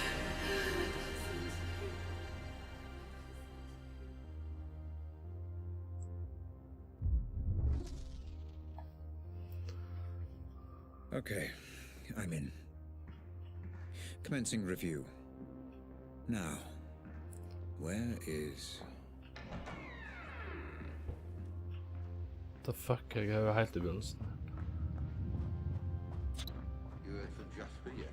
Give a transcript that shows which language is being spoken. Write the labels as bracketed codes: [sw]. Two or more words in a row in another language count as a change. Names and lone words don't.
[en] Okay, I'm in. Commencing review. Now, where is... The fuck, [no] jeg er jo helt I begynnelsen. [en] You heard from Jasper yet?